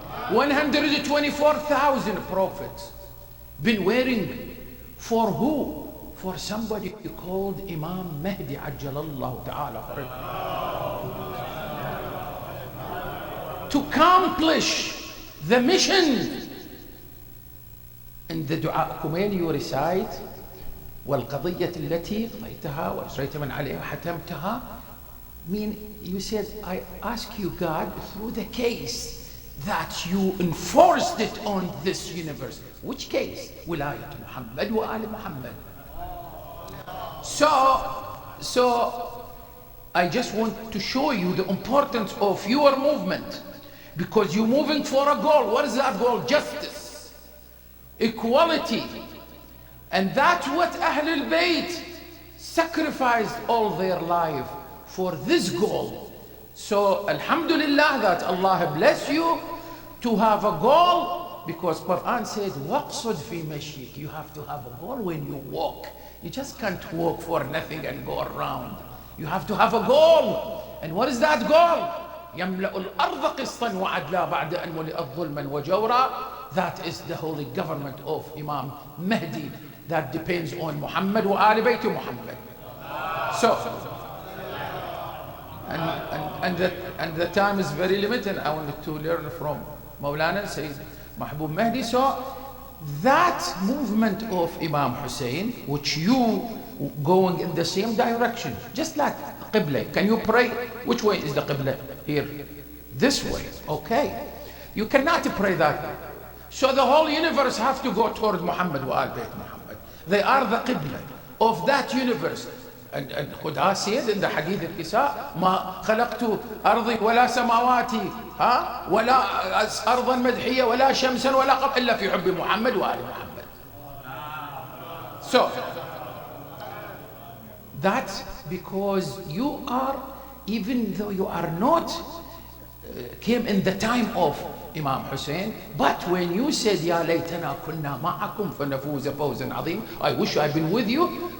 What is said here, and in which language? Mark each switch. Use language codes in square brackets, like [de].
[en] 124,000 prophets been waiting for who? For somebody called Imam Mahdi Ajjalallahu Ta'ala to accomplish the mission. In the dua Kumail you recite [ar] والقضية التي قضيتها وأسريت من عليها حتمتها. [en] Mean you said, I ask you God through the case that you enforced it on this universe. Which case? Wilayat Muhammad wa Ali Muhammad. So I just want to show you the importance of your movement, because you're moving for a goal. What is that goal? Justice, equality. And that's what Ahlul Bayt sacrificed all their life for this goal. So Alhamdulillah that Allah bless you to have a goal, because Quran said, [ar] waqsud fi mashik. [en] You have to have a goal when you walk. You just can't walk for nothing and go around. You have to have a goal. And what is that goal? [ar] يملأ الأرض قسطا وعدلا بعد أن ملئت ظلما وجورا. [en] That is the holy government of Imam Mahdi. That depends on Muhammad wa Ali Bayt Muhammad. So, and the time is very limited. I wanted to learn from Maulana Sayyid Mahbub Mahdi. So that movement of Imam Hussein, which you going in the same direction, just like Qibla. Can you pray? Which way is the Qibla? Here. This way. Okay. You cannot pray that way. So the whole universe have to go toward Muhammad wa al Bayt Muhammad. They are the Qibla of that universe. And Khuda said in the Hadith al-Kisa, [ar] ما خلقت أرضي ولا سماواتي ولا أرضا مدحية ولا شمسا ولا قمر إلا في حب محمد وآل محمد. [en] So that's because you are, even though you are not came in the time of Imam Hussein, but when you said [ar] يا ليتنا كنا معكم فنفوز فوزا عظيم, [en] I wish I'd been with you.